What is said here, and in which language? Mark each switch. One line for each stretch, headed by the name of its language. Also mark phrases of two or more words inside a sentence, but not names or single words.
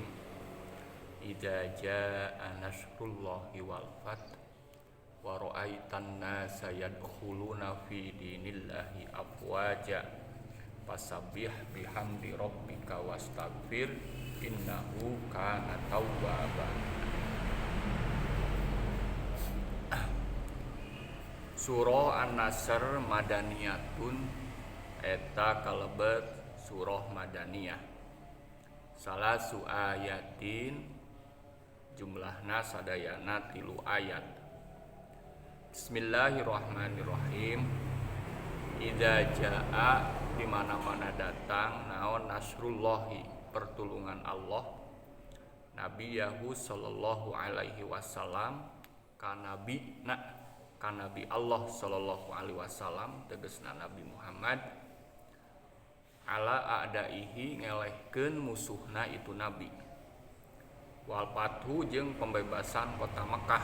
Arabic: إذا جاء نصر الله والفتح ورأيت الناس يدخلون في دين الله أفواجا فسبح بحمد ربك واستغفر إنه كان توابا.
Sundanese: Surah An-Nasr madaniyatun eta kalebet surah madaniyah.
Arabic: ثلاث آيات
Sundanese: jumlahna sadayana 3 ayat. Bismillahirrahmanirrahim.
Arabic: إذا جاء
Sundanese: di mana-mana datang naon nasrullahi pertolongan Allah Nabi Yahu
Arabic: صلى الله عليه وسلم
Sundanese: ka nabi Allah
Arabic: صلى الله عليه وسلم
Sundanese: tegasna Nabi Muhammad
Arabic: على أعدائه
Sundanese: ngelehkeun musuhna itu nabi
Arabic: والفتح
Sundanese: jeung pembebasan kota Mekah.